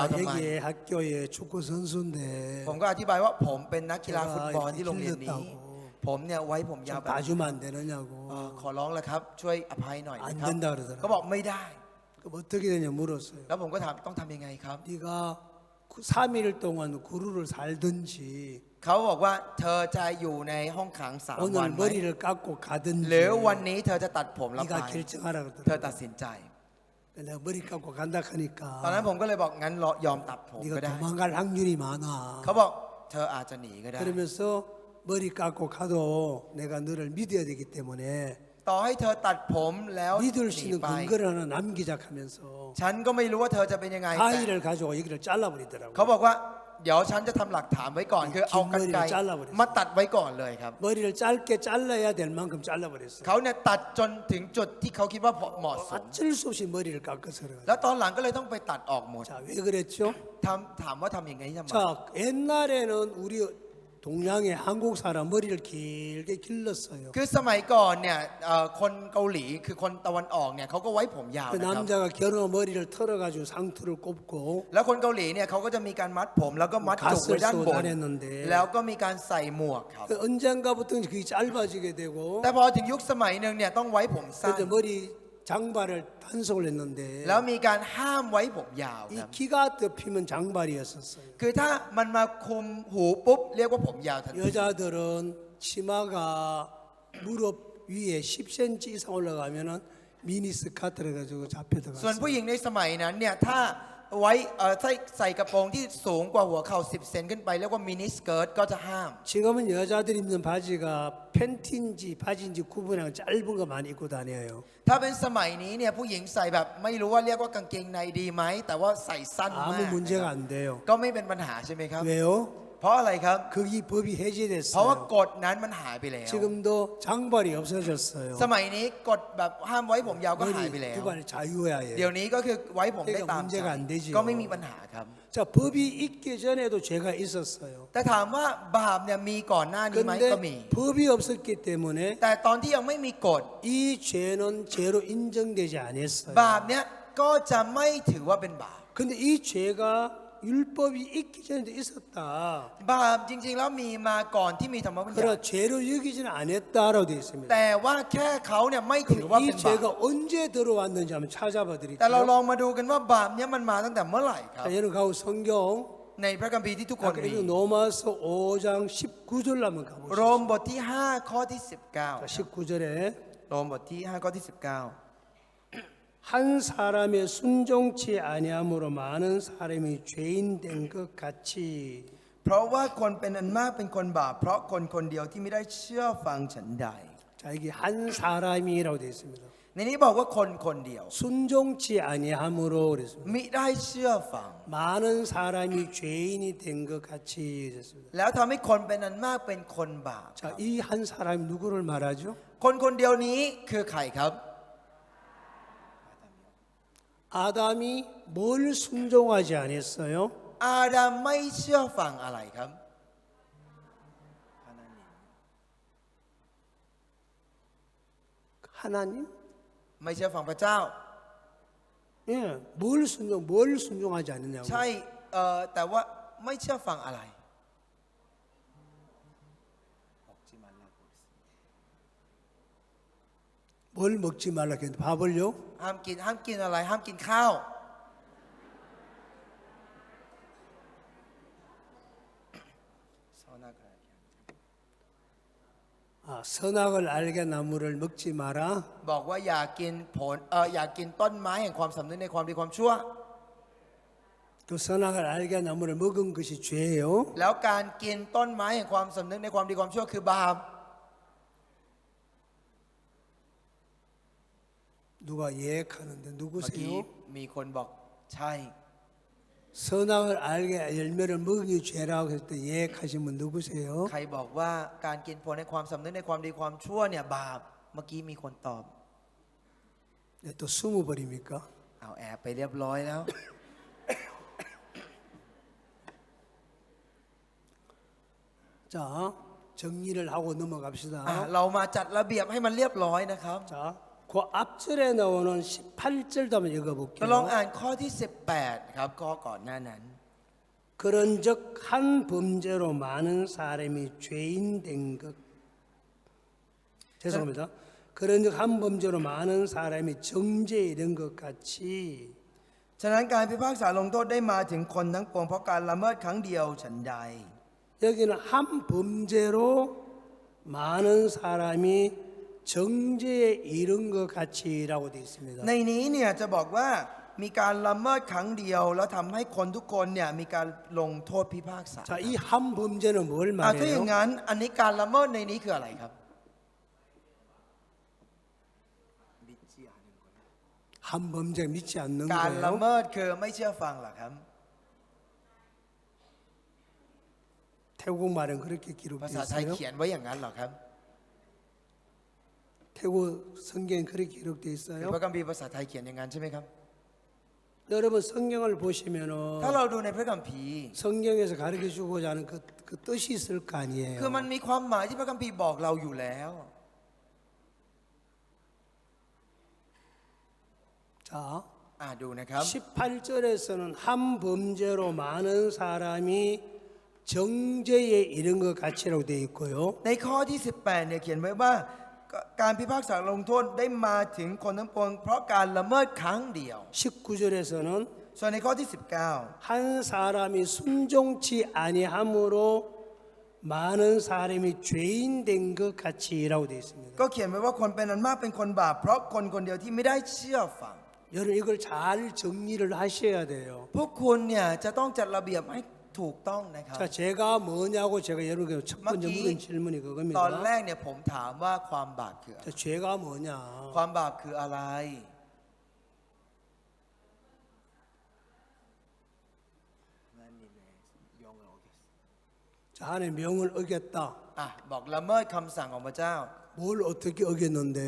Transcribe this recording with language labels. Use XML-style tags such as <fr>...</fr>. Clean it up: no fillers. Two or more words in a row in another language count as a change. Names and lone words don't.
<ko>제가</ko> <th>ทำไม</th> <ko>여기에 학교에 축구 선수인데</ko> <th>ผมก็อธิบายว่าผมเป็นนักกีฬาฟุตบอล</th> <ko>제가</ko> <th>ที่โรงเรียนนี้</th> <ko>길렀다고</ko> <th>ผมเนี่ยไว้ผมยาว</th> <ko>좀</ko> <th>แบบ</th> <ko>봐주면 안 되느냐고</ko> <th>ขอร้องแล้วครับ ช่วยอภัยหน่อยนะ</th> <ko>안</ko> <th>ครับ</th> <ko>된다 그러더라고요.</ko> <th>ก็บอกไม่ได้</th> <ko>그럼 어떻게 되냐 물었어요.</ko> <th>แล้วผมก็ถามต้องทำยังไงครับ</th> <ko>네가 3일 동안 구루를 살든지</ko> <th>เขาบอกว่าเธอจะอยู่ในห้องขัง3 วัน</th> <ko>오늘</ko> <th>ไหม</th> <ko>머리를 깎고</ko> <th>หรือ</th> <ko>가든지</ko> <th>วันนี้เธอจะตัดผมแล้วไป</th> <ko>네가 결정하라</ko> <th>เธอ</th> <ko>그러더라고요.</ko> <th>ตัดสินใจ</th> <ko>내가 머리 깎고 간다</ko> <th>ตอนนั้น</th> <ko>하니까</ko> <th>ผมก็เลยบอกงั้นยอมตัดผมก็</th> <ko>네가</ko> <th>ได้</th> <ko>도망갈 확률이 많아.</ko> <th>เขาบอกเธออาจจะหนีก็ได้</th> <ko>그러면서 머리 깎고 가도 내가 너를 믿어야 되기 때문에</ko> <th>ต่อให้เธอตัดผมแล้วห</th> <ko>믿을</ko> <th>นี</th> <ko>수 있는</ko> <th>ไป</th> <ko>근거를 하나 남기자 하면서</ko> <th>ฉันก็ไม่รู้ว่าเธอจะเป็นยังไงแต่</th> <ko>가위를 가지고 여기를</ko> <th>เขา</th> <ko>잘라버리더라고요.</ko> <th>บอกว่าเดี๋ยวฉันจะทำหลักฐานไว้ก่อน คือเอากรรไกรมาตัดไว้ก่อนเลยครับ</th> <ko>머리를 짧게 잘라야 될 만큼 잘라버렸어요.</ko> <th>เขาเนี่ยตัดจนถึงจุดที่เขาคิดว่าเหมาะสม</th> <ko>어쩔 수 없이 머리를 깎아서 그래요.</ko> <th>แล้วตอนหลังก็เลยต้องไปตัดออกหมด</th> <ko>자, 왜 그랬죠?</ko> <th>ถามว่าทำยังไงทำไม</th> <ko>자, 옛날에는 우리 동양의 한국 사람 머리를 길게 길렀어요.</ko> <th>คือสมัยก่อนเนี่ยคนเกาหลีคือคนตะวันออกเนี่ยเขาก็ไว้ผมยาว</th> <ko>그</ko> <th>นะครับ</th> <ko>남자가 결혼 머리를 털어가지고 상투를 꼽고</ko> <th>แล้วคนเกาหลีเนี่ยเขาก็จะมีการมัดผมแล้วก็มัดจุกไว้</th> <ko>가스를</ko> <th>ด้าน</th> <ko>쏘고</ko> <th>บน</th> <ko>다녔는데</ko> <th>แล้วก็มีการใส่หมวกครับ</th> <ko>그 언젠가부터 그게 짧아지게 되고</ko> <th>แต่พอถึงยุคสมัยหนึ่งเนี่ยต้องไว้ผมสั้น</th> <ko>그때 머리 장발을 단속을 했는데</ko> <th>แล้วมีการห้ามไว้ผมยาวค</th> <ko>이</ko> <th>รับ</th> <ko>기가 덮이면 장발이었었어요.</ko> <th>คือถ้ามันมาคุมหูปุ๊บเรียกว่าผมยาวทันที</th> <ko>여자들은 치마가 무릎 위에 10cm 이상 올라가면은 미니스커트를 가지고 잡혀</ko> <th>ส่วน</th> <ko>들어갔어요.</ko> <th>ผู้หญิงในสมัยนั้นเนี่ยถ้าไว้ใส่กระโปรงที่สูงกว่าหัวเข่า10 เซนขึ้นไปเรียกว่ามินิสเกิร์ตก็จะห้าม</th> <ko>지금은 여자들이 입는 바지가 팬티인지 바지인지 구분하고 짧은 거 많이 입고 다녀요.</ko> <th>ถ้าเป็นสมัยนี้เนี่ยผู้หญิงใส่แบบไม่รู้ว่าเรียกว่ากางเกงในดีไหมแต่ว่าใส่สั้นมาก</th> <ko>아무 문제가 안 돼요.</ko> <th>ก็ไม่เป็นปัญหาใช่ไหมครับ</th> <ko>왜요?</ko> <th>เพราะอะไรครับ</th> <ko>거기 법이</ko> <th>เพราะว่า</th> <ko>해제됐어요.</ko> <th>กฎนั้นมันหายไปแล้ว</th> <ko>지금도 장발이 없어졌어요.</ko> <th>สมัยนี้กฎแบบห้ามไว้ผมยาวก็หายไป</th> <ko>머리</ko> <th>แล้ว</th> <ko>두발 자유화예요.</ko> <th>เดี๋ยวนี้ก็คือไว้ผมได้ตาม</th> <ko>그러니까</ko> <th>ใจ</th> <ko>문제가 안 되지요.</ko> <th>ก็ไม่มีปัญหาครับ</th> <ko>자, 법이 있기 전에도 죄가 있었어요.</ko> <th>แต่ถามว่าบาปเนี่ยมีก่อนหน้านี้ไหมก็มี</th> <ko>근데 법이 없었기 때문에</ko> <th>แต่ตอนที่ยังไม่มีกฎ</th> <ko>이 죄는 죄로 인정되지 않았어요.</ko> <th>บาปเนี่ยก็จะไม่ถือว่าเป็นบาป</th> <ko>근데 이 죄가 율법이 있기 전에도 있었다.</ko> <th>บาปจริง ๆ แล้วมีมาก่อนที่มีธรรมบัญญัติ</th> <ko>그러나 죄로 여기지는 않았다라고 되어 있습니다.</ko> <th>แต่ว่าแค่เขาเนี่ยไม่ถือว่า</th> <ko>그럼</ko> <th>เป็</th> <ko>이</ko> <th>นบาป</th> <ko>죄가 언제 들어왔는지 한번 찾아봐</ko> <th>แต่เรา</th> <ko>드릴게요.</ko> <th>ลองมาดูกันว่าบาปเนี่ยมันมาตั้งแต่เมื่อไหร่ครับ</th> <ko>자, 여러분 가고 성경</ko> <th>ในพระคัมภีร์ที่ทุกคน</th> <ko>아까</ko> <th>มี</th> <ko>읽은 로마서 5장 19절 한번</ko> <th>โร</th> <ko>가보시죠.</ko> <th>มบทที่ 5 ข้อที่</th> <ko>자,</ko> <th>19</th> <ko>19절에</ko> <th>โรมบทที่ 5 ข้อที่</th> <ko>한 사람의 순종치 아니함으로 많은 사람이 죄인 된 것 같이</ko> <th>19 เพราะว่าคนเป็นอันมากเป็นคนบาปเพราะคนคนเดียวที่ไม่ได้เชื่อฟังฉันใด</th> <ko>자, 이게 한 사람이라고 되어 있습니다.</ko> <th>ในนี้บอกว่าคนคนเดียว</th> <ko>순종치 아니함으로 그랬습니다.</ko> <th>มิได้เชื่อฟัง</th> <ko>많은 사람이 죄인이 된 것 같이 됐습니다.</ko> <th>แล้วทำให้คนเป็นอันมากเป็นคนบาป</th> <ko>자, 이 한 사람이 누구를 말하죠?</ko> <th>คนคนเดียวนี้คือใครครับ</th> <ko>아담이 뭘 순종하지 않았어요?</ko> <th>อาดัมไม่เชื่อฟังอะไรครับ</th> <ko>하나님?</ko> <th>ไม่เชื่อฟังพระเจ้า</th> <ko>예, 뭘 순종하지 않느냐고.</ko> <th>ใช่แต่ว่าไม่เชื่อฟังอะไร</th> <ko>뭘 먹지 말라 했는데 밥을요?</ko> <th>ห้ามกินอะไรห้ามกินข้าว</th> <ko>선악을 알게 나무를 먹지 마라.</ko> <th>บอกว่าอย่ากินผลอย่ากินต้นไม้แห่งความสำนึกในความดีความชั่ว</th> <ko>또 선악을 알게 나무를 먹은 것이 죄예요.</ko> <th>แล้วการกินต้นไม้แห่งความสำนึกในความดีความชั่วคือบาป</th> <ko>누가 예약하는데</ko> <th>เมื่อกี้</th> <ko>누구세요?</ko> <th>มีคนบอกใช่</th> <ko>선악을 알게 열매를 먹은 게 죄라고 했을 때 예약하신 분 누구세요?</ko> <th>ใครบอกว่าการกินผลในความสำนึกในความดีความชั่วเนี่ยบาปเมื่อกี้มีคนตอบ</th> <ko>네, 또 숨어버립니까?</ko> <th>เอาแอบไปเรียบร้อยแล้ว</th> <ko>자, 정리를 하고 넘어갑시다.</ko> <th>เรามาจัดระเบียบให้มันเรียบร้อยนะครับ</th> <ko>자, 그 앞절에 나오는 18절도 한번</ko> <th>เราลอง</th> <ko>읽어볼게요.</ko> <th>อ่านข้อที่ 18 ครับข้อก่อนหน้านั้น</th> <ko>그런즉 한 범죄로 많은 사람이 죄인 된 것. 죄송합니다. 그런즉 한 범죄로 많은 사람이 정죄에 이른 것 같이</ko> <th>ฉะนั้นการพิพากษาลงโทษได้มาถึงคนทั้งปวงเพราะการละเมิดครั้งเดียวฉันใด</th> <ko>여기는 한 범죄로 많은 사람이 정죄에 이른 것 같이라고 되어 있습니다.</ko> <th>ในนี้เนี่ยจะบอกว่ามีการละเมิดครั้งเดียวแล้วทำให้คนทุกคนเนี่ยมีการลงโทษพิพากษา</th> <ko>자, 이 한 범죄는 뭘</ko> <th>ถ้าอย่าง</th> <ko>말해요?</ko> <th>นั้นอันนี้การละเมิดในนี้คืออะไรครับ</th> <ko>한 범죄 믿지 않는</ko> <th>การละ</th> <ko>거예요.</ko> <th>เมิดคือไม่เชื่อฟังเหรอครับ</th> <ko>태국 말은 그렇게</ko> <th>ภา</th> <ko>기록되어</ko> <th>ษาไทย</th> <ko>있어요.</ko> <th>เขียนไว้อย่างนั้นเหรอครับ</th> <ko>태국 성경에 그렇게 기록되어</ko> <th>หรือ</th> <ko>있어요.</ko> <th>พระคัมภีร์ภาษาไทยเขียนอย่างนั้นใช่ไหมครับ</th> <ko>여러분 성경을 보시면은</ko> <th>ถ้าเราดูในพระคัมภีร์</th> <ko>성경에서 가르쳐 주고자 하는 그 그 뜻이 있을 거</ko> <th>คือ</th> <ko>아니에요.</ko> <th>มันมีความหมายที่พระคัมภีร์บอกเราอยู่แล้ว</th> <ko>자,</ko> <th>ดูนะครับ</th> <ko>18절에서는 한 범죄로 많은 사람이 정죄에 이른 것 같이라고 되어 있고요.</ko> <th>ในข้อที่ 18เนี่ยเขียนไว้ว่าการพิพากษาลงโทษได้มาถึงคนทั้งปวงเพราะการละเมิดครั้งเดียว</th> <ko>19절에서는</ko> <th>ส่วนในข้อที่</th> <ko>한 사람이 순종치 아니함으로 많은 사람이 죄인 된 것 같이라고 되어</ko> <th>19</th> <ko>있습니다.</ko> <th>ก็เขียนไว้ว่าคนเป็นอันมากเป็นคนบาปเพราะคนคนเดียวที่ไม่ได้เชื่อฟัง</th> <ko>여러분 이걸 잘 정리를 하셔야 돼요.</ko> <th>พวกคุณเนี่ยจะต้องจัดระเบียบให้ถูกต้องนะครับ</th> <ko>자, 제가 뭐냐고 제가 여러분께 첫 번째 막 이- 물은 질문이</ko> <th>ตอน</th> <ko>그겁니다.</ko> <th>แรกเนี่ยผมถามว่าความบาปคืออะไร</th> <ko>자, 죄가 뭐냐?</ko> <th>ความบาปคืออะไร</th> <ko>자, 하나님 명을 어겼다.</ko> <th>บอกละเมิดคำสั่งของพระเจ้า</th> <ko>뭘 어떻게 어겼는데요?</ko>